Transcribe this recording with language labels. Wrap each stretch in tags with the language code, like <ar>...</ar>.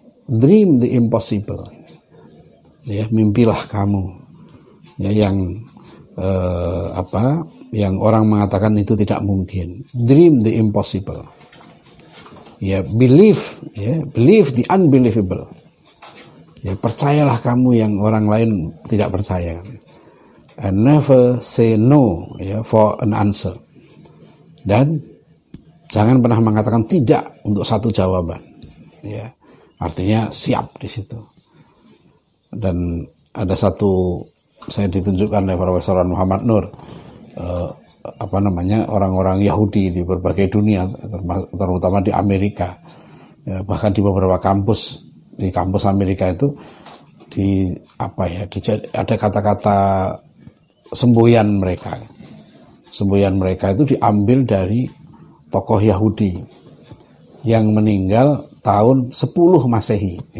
<en>dream the impossible.</en> <id>Ya, mimpilah kamu. Ya, yang apa? Yang orang mengatakan itu tidak mungkin.</id> <en>Dream the impossible. Ya, believe, ya, believe the unbelievable.</en> <id>Ya, percayalah kamu yang orang lain tidak percaya.</id> <en>And never say no, ya, for an answer.</en> <id>Dan jangan pernah mengatakan tidak untuk satu jawaban. Ya, artinya siap di situ. Dan ada satu, saya ditunjukkan oleh Profesor Muhammad Nur, apa namanya, orang-orang Yahudi di berbagai dunia, terutama di Amerika, ya, bahkan di beberapa kampus, di kampus Amerika itu, di apa ya, di, ada kata-kata semboyan mereka itu diambil dari tokoh Yahudi yang meninggal tahun 10 Masehi.</id>